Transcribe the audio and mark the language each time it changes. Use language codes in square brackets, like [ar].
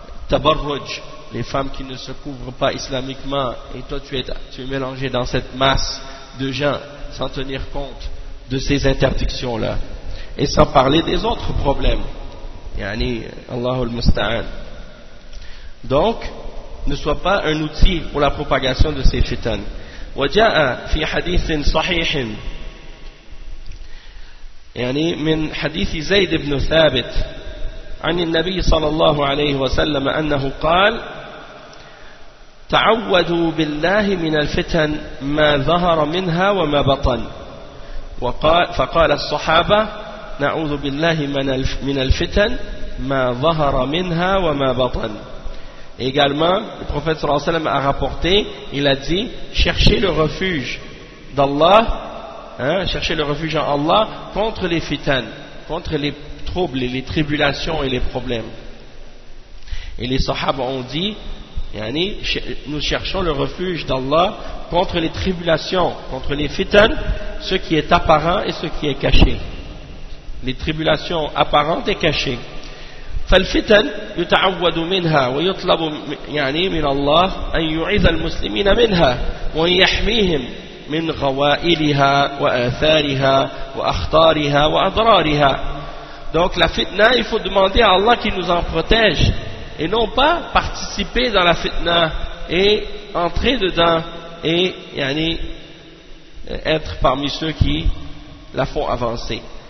[fr] tabarruj, les femmes qui ne se couvrent pas islamiquement, et toi tu es mélangé dans cette masse de gens sans tenir compte de ces interdictions là et sans parler des autres problèmes. Yani [ar] Allahul Musta'an. [fr] Donc ne sois pas un outil pour la propagation de ces fitan. [ar] Wa ja'a fi hadithin sahihin. Yani min hadith Zayd ibn Thabit عن النبي صلى الله عليه وسلم أنه قال تعوذوا بالله من الفتن ما ظهر منها وما بطن. وقال فقال الصحابة نعوذ بالله من الفتن ما ظهر منها وما بطن. [fr] Également le prophète [ar] صلى الله عليه وسلم [fr] a rapporté, il a dit cherchez le refuge d'Allah, cherchez le refuge en Allah contre les fitan, contre les troubles et les tribulations et les problèmes. Et les sahabes ont dit, yani, nous cherchons le refuge d'Allah contre les tribulations, contre les fitan, ce qui est apparent et ce qui est caché. Les tribulations apparentes et cachées. [ar] فالفتن يتعود منها ويطلب يعني من الله أن يعيذ المسلمين منها ويحميهم من غوائلها وآثارها وأخطارها وأضرارها. [fr] Donc la fitna, il faut demander à Allah qu'il nous en protège et non pas participer dans la fitna et entrer dedans et yani, être parmi ceux qui la font avancer.